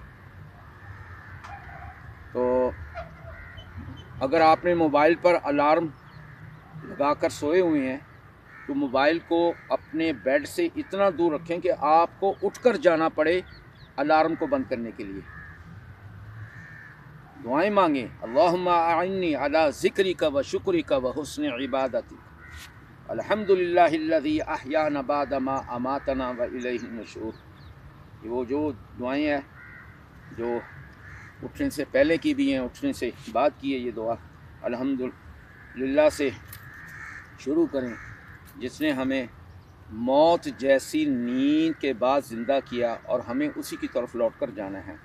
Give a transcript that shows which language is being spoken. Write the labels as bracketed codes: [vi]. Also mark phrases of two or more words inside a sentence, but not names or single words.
[ur] تو اگر آپ نے موبائل پر الارم لگا کر سوئے ہوئے ہیں تو موبائل کو اپنے بیڈ سے اتنا دور رکھیں کہ آپ کو اٹھ کر جانا پڑے الارم کو بند کرنے کے لیے. دعائیں مانگیں. [ar] اللہم اعنی علی ذکرک و شکرک و حسن عبادتک. الحمدللہ الذی احیانا بعد ما اماتنا و الیہ النشور. [ur] یہ وہ جو دعائیں ہیں جو اٹھنے سے پہلے کی بھی ہیں، اٹھنے سے بعد کی ہے یہ دعا. الحمدللہ سے شروع کریں جس نے ہمیں موت جیسی نیند کے بعد زندہ کیا اور ہمیں اسی کی طرف لوٹ کر جانا ہے.